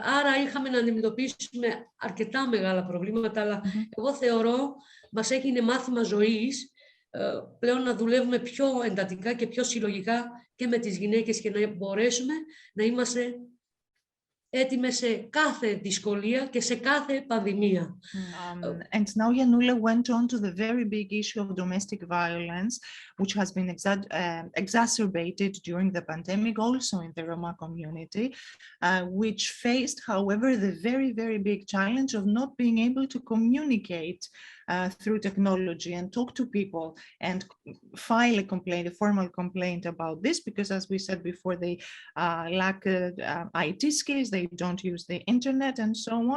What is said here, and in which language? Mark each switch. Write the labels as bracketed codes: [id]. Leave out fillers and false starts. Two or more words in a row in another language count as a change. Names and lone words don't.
[el] Άρα είχαμε να αντιμετωπίσουμε αρκετά μεγάλα προβλήματα, αλλά εγώ θεωρώ μας έγινε μάθημα ζωής πλέον να δουλεύουμε πιο εντατικά και πιο συλλογικά και με τις γυναίκες, και να μπορέσουμε να είμαστε έτοιμες σε κάθε δυσκολία και σε κάθε πανδημία. [en] And now Yannoula went on to the very big issue of domestic violence, which has been exacerbated during the pandemic, also in the Roma community, which faced, however, the very, very big challenge of not being able to communicate through technology and talk to people and file a complaint, a formal complaint about this, because as we said before, they lack IT skills, they don't use the internet and so on.